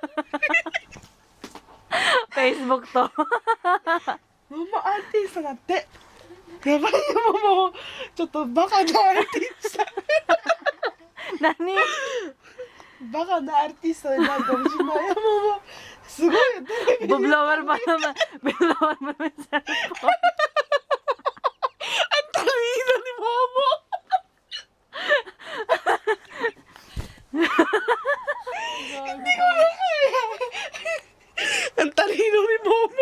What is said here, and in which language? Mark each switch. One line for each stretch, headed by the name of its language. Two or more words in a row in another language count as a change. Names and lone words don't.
Japanese: Facebook と。ママアーティストだって。やばいよ、ママ。ちょっとバカなアーティスト。何バカなアーティストになるかもしれないよ、ママ。すごいよ、テレビ。
Filipino: Bublower pa naman. Bublower pa naman sa cellphone. Ang talino ni Momo. Hindi ko na kaya. Ang talino ni Momo.